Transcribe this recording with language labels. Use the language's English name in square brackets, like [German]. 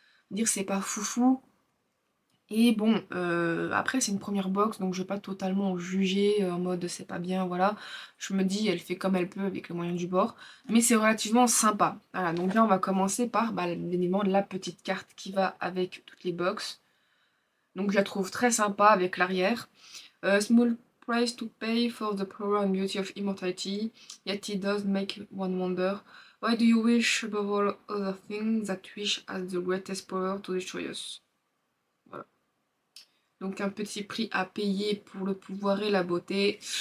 [French] dire c'est pas foufou. Et bon, après c'est une première box, donc je vais pas totalement juger en mode c'est pas bien, voilà. Je me dis, elle fait comme elle peut avec les moyens du bord. Mais c'est relativement sympa. Voilà, donc là on va commencer par bah, l'élément de la petite carte qui va avec toutes les box. Donc je la trouve très sympa avec l'arrière. [English] Small price to pay for the power and beauty of immortality, yet it does make one wonder. Why do you wish above all other things that wish has the greatest power to destroy us? [French] Voilà. Donc un petit prix à payer pour le pouvoir et la beauté.